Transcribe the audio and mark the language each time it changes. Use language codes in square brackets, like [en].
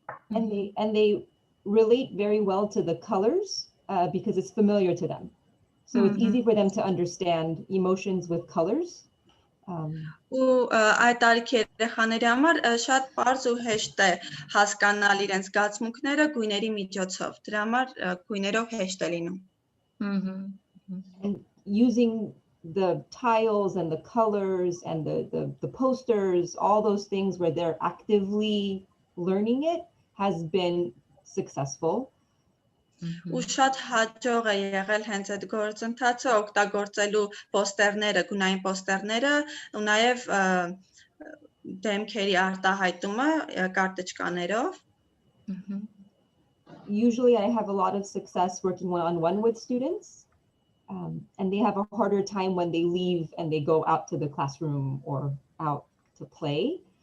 [en] And they relate very well to the colors because it's familiar to them. So it's easy for them to understand emotions with colors. [hy] Ու այդ տարիքի երեխաների համար շատ པարզ ու հեշտ է հասկանալ իրենց զգացմունքները գույների միջոցով։ Դրա համար գույներով հեշտ է լինում։ [en] And using the tiles and the colors and the posters, all those things where they're actively learning it has been successful. [hy] Ու շատ հաջող է եղել հենց այդ գործընթացը օգտագործելու պոստերները, գունային պոստերները ու նաև դեմքերի արտահայտումը կարտոչկաներով։ [en] Usually I have a lot of success working one-on-one with students, and they have a harder time when they leave and they go out to the classroom or out to play.